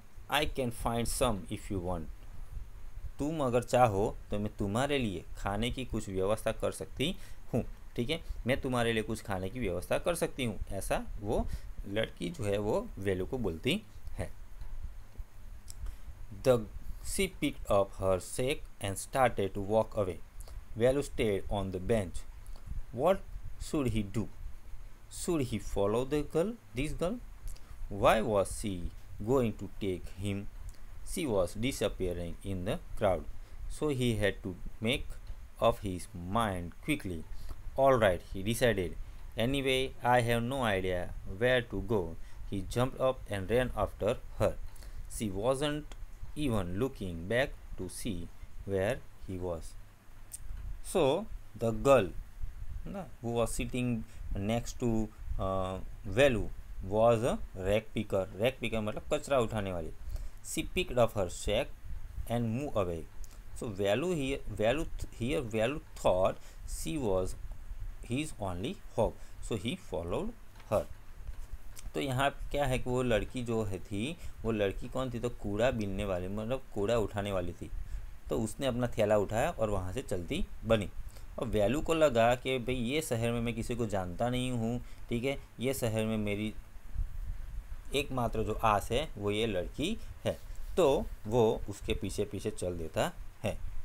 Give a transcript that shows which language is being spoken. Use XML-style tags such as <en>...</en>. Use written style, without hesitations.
<en>I can find some if you want,</en> <hi>तुम अगर चाहो तो मैं तुम्हारे लिए खाने की कुछ व्यवस्था कर सकती हूँ, ठीक है, मैं तुम्हारे लिए कुछ खाने की व्यवस्था कर सकती हूँ, ऐसा वो लड़की जो है वो वैल्यू को बोलती है।</hi> <en>She picked up her sack and started to walk away. Velu stayed on the bench. What should he do? Should he follow this girl? Why was she going to take him? She was disappearing in the crowd, so he had to make up his mind quickly. All right, he decided. Anyway, I have no idea where to go. He jumped up and ran after her. She wasn't even looking back to see where he was. So the girl who was sitting next to Velu was a rag picker.</en> <hi>Rag picker मतलब कचरा उठाने वाली.</hi> <en>She picked up her sack and moved away. So Velu thought she was his only hope. So he followed her.</en> <hi>तो यहाँ क्या है कि वो लड़की जो है थी, वो लड़की कौन थी, तो कूड़ा बीनने वाली, मतलब कूड़ा उठाने वाली थी। तो उसने अपना थैला उठाया और वहाँ से चलती बनी। और वैल्यू को लगा कि भाई ये शहर में मैं किसी को जानता नहीं हूँ, ठीक है, ये शहर में मेरी एकमात्र जो आस है वो ये लड़की है, तो वो उसके पीछे पीछे चल देता है।</hi>